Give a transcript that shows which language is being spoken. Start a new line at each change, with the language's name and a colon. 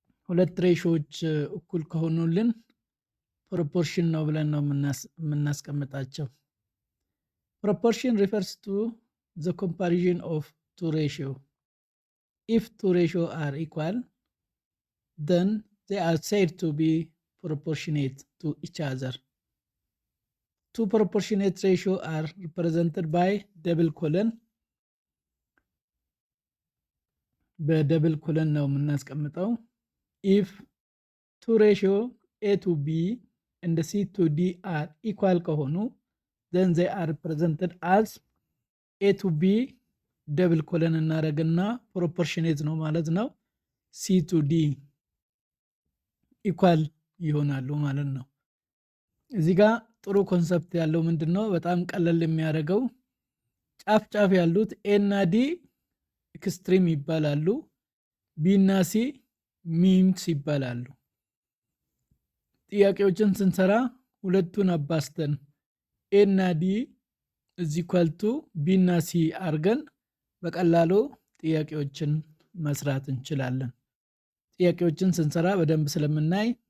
Amharic: ሁለት ሬሾዎች እኩል ከሆኑልን ፕሮፖርሽን ነው ብለን ነው የምናስቀምጣቸው።
English: ፕሮፖርሽን ሪፈርስ ቱ ዘ ኮምፓሪዥን ኦፍ ቱ ሬሽዮ ኢፍ ቱ ሬሽዮ አር ኢኳል then they are said to be proportionate to each other. Two proportionate ratios are represented by double colon.
Amharic: በደብል ኮለን ነው የምናስቀምጠው።
English: if two ratio a to b and c to d are equal
Amharic: ከሆኑ
English: then they are represented as a to b
Amharic: ደብል ኮለን እናደርግና proportionate ነው ማለት ነው።
English: c to d
Amharic: ኢኳል ይሆናሉ ማለት ነው። እዚህ ጋር ጥሩ ኮንሰፕት ያለው ምንድነው? በጣም ቀለል የሚያደርገው ጫፍ ጫፍ ያሉት ኤ እና ዲ ኤክስትሪም ይባላሉ። ቢ እና ሲ ሚንስ ይባላሉ። ጥያቄዎችን ስንሰራ ሁለቱን አባስተን ኤ እና ዲ እዚህ ኳልቱ ቢ እና ሲ አርገን በቀላሉ ጥያቄዎችን መስራት እንችላለን። ጥያቄዎችን ስንሰራ በደንብ ስለምናይ